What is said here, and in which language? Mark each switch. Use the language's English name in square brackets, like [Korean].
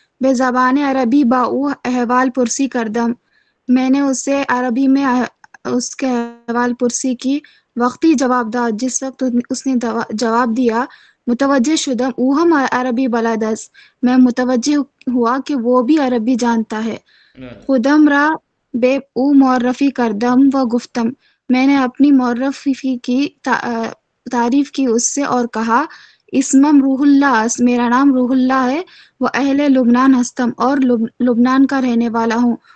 [Persian] بے زبان عربی با او احوال پرسی کردم. [Urdu] میں نے اسے عربی میں اس کے احوال پرسی کی. [Persian] وقتی جواب داد، [Urdu] جس وقت اس نے جواب دیا. [Persian] متوجہ شدم او ہم عربی بلد است. [Urdu] میں متوجہ ہوا کہ وہ بھی عربی جانتا ہے. [Persian] خودم را بے او معرفی کردم و گفتم. [Urdu] میں نے اپنی معرفی کی تعریف کی اس سے اور کہا، [Persian] اسمم روح اللہ است، [Urdu] میرا نام روح اللہ ہے. وہ [Persian] اہل لبنان ہستم، [Urdu] اور لبنان کا رہنے والا ہوں.